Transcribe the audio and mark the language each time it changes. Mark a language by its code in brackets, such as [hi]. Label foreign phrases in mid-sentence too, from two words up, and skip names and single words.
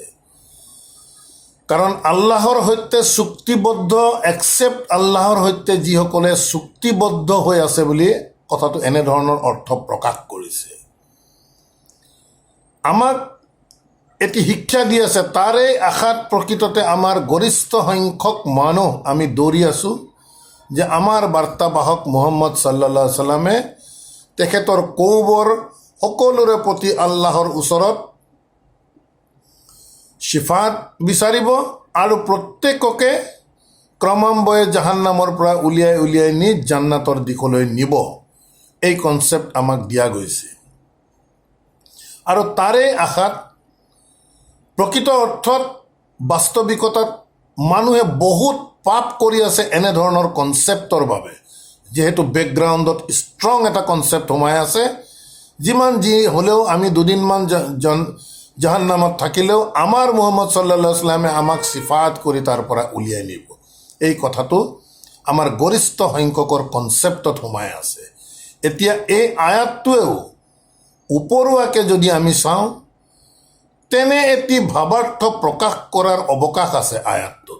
[as] কাৰণ আল্লাহৰ সৈতে চুক্তিবদ্ধ, একচেপ্ট আল্লাহৰ সৈতে যিসকলে চুক্তিবদ্ধ হৈ আছে বুলি কথাটো এনেধৰণৰ অৰ্থ প্ৰকাশ কৰিছে। আমাক এটি শিক্ষা দি আছে, তাৰে আশাত প্ৰকৃততে আমাৰ গৰিষ্ঠ সংখ্যক মানুহ আমি দৌৰি আছোঁ, যে আমাৰ বাৰ্তাবাহক মুহাম্মদ [ar] صلى الله عليه وسلم [as] তেখেতৰ কৌবৰ সকলোৰে প্ৰতি আল্লাহৰ ওচৰত চিফাত বিচাৰিব, আৰু প্ৰত্যেককে ক্ৰমান্বয়ে জাহান্নামৰ পৰা উলিয়াই নি জান্নাতৰ দিশলৈ নিব। এই কনচেপ্ট আমাক দিয়া গৈছে। আৰু তাৰে আশাত প্ৰকৃত অৰ্থত বাস্তৱিকতাত মানুহে বহুত পাপ কৰি আছে এনেধৰণৰ কনচেপ্টৰ বাবে, যিহেতু বেকগ্ৰাউণ্ডত ষ্ট্ৰং এটা কনচেপ্ট সোমাই আছে। যিমান যি হ'লেও আমি দুদিনমান জাহান্নামত থাকিলেও আমাৰ মুহাম্মদ [ar] صلى الله عليه وسلم [as] আমাক চিফাত কৰি তাৰ পৰা উলিয়াই নিব। এই কথাটো আমাৰ গৰিষ্ঠ সংখ্যকৰ কনচেপ্টত সোমাই আছে। এতিয়া এই আয়াতটোৱেও উপৰুৱাকৈ যদি আমি চাওঁ, তেনে এটি ভাৱাৰ্থ প্ৰকাশ কৰাৰ অৱকাশ আছে আয়াতটোত।